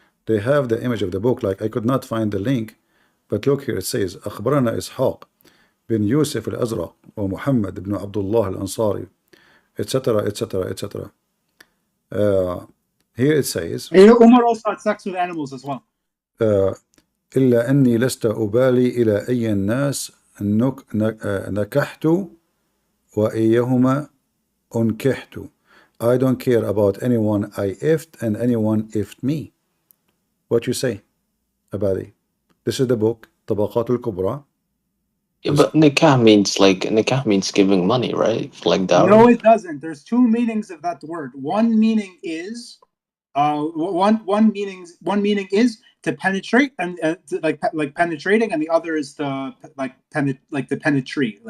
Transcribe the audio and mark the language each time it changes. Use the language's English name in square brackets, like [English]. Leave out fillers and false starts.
[English] They have the image of the book. Like, I could not find the link, but look here. It says, [Arabic] أخبرنا إسحاق بن يوسف الأزرق ومحمد بن عبد الله الأنصاري, [English] etc., etc., etc. Here it says, You know, Umar also had sex with animals as well. [Arabic] إلا أني لست أبالي إلى أي الناس نكحت وإيهما أنكحت. [English] I don't care about anyone I effed and anyone effed me. What you say, Abadi? This is the book, Tabaqat al-Kubra. Yeah, but nikah means giving money, right? Like dowry. No, it doesn't. There's two meanings of that word. One meaning is, one meaning is to penetrate and like penetrating, and the other is to to penetrate.